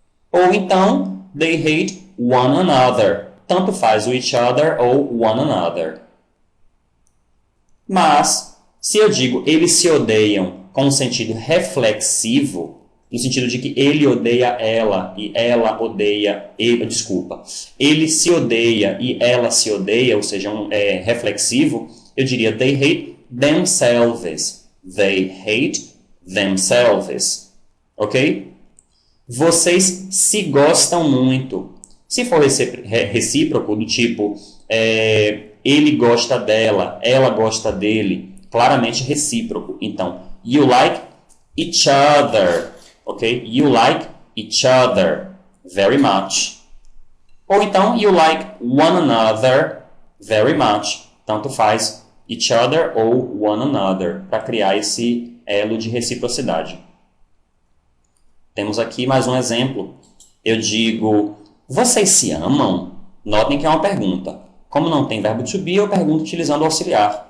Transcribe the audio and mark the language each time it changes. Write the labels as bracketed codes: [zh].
[pt] Ou então, [en] they hate one another. [pt] Tanto faz o [en] each other [pt] ou [en] one another. [pt] Mas, se eu digo eles se odeiam com o sentido reflexivo, no sentido de que ele odeia ela e ela odeia ele, desculpa, ele se odeia e ela se odeia, ou seja, reflexivo, eu diria [en] they hate themselves. They hate themselves. Ok? [pt] Vocês se gostam muito. Se for recíproco, do tipo ele gosta dela, ela gosta dele, claramente recíproco. Então, [en] you like each other. Ok? You like each other very much. [pt] Ou então, [en] you like one another very much. [pt] Tanto faz each other ou one another, para criar esse elo de reciprocidade. Temos aqui mais um exemplo. Eu digo, vocês se amam? Notem que é uma pergunta. Como não tem verbo to be, eu pergunto utilizando o auxiliar.